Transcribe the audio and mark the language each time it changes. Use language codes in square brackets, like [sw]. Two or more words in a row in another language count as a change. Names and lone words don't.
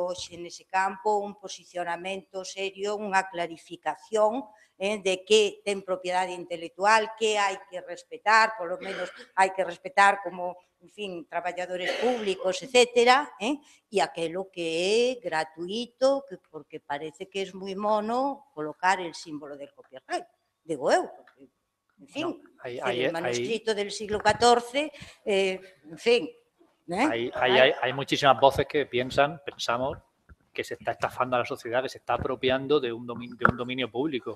[gl] hoxe nese campo un posicionamento serio, unha clarificación de que ten propiedade intelectual, que hai que respetar, polo menos hai que respetar como, en fin, traballadores públicos, etcétera, e aquilo que é gratuito, porque parece que é moi mono colocar [es] el símbolo del copyright, [gl] digo eu, porque, en fin, [es] el manuscrito del siglo XIV, [gl] en fin. [es] Hay muchísimas voces que pensamos que se está estafando a la sociedad, que se está apropiando de un dominio público.